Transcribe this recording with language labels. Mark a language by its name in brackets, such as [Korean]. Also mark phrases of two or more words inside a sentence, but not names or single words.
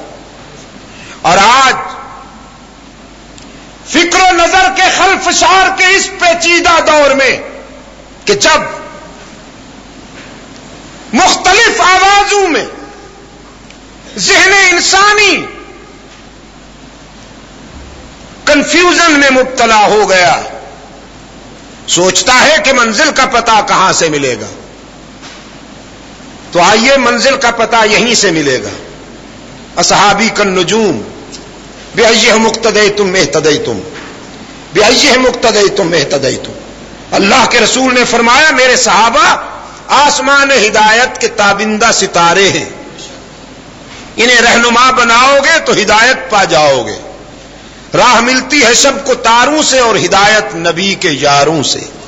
[Urdu] اور آج فکر و نظر کے خلفشار کے اس پیچیدہ دور میں کہ جب مختلف آوازوں میں ذہن انسانی کنفیوژن میں مبتلا ہو گیا، سوچتا ہے کہ منزل کا پتہ کہاں سے ملے گا، تو آئیے منزل کا پتہ یہیں سے ملے گا. [Arabic] اصحابی کالنجوم بأیہم اقتدیتم اہتدیتم بأیہم اقتدیتم اہتدیتم. [Urdu] اللہ کے رسول نے فرمایا میرے صحابہ آسمان ہدایت کے تابندہ ستارے ہیں، انہیں رہنما بناؤ گے تو ہدایت پا جاؤ گے. راہ ملتی ہے سب کو تاروں سے اور ہدایت نبی کے یاروں سے.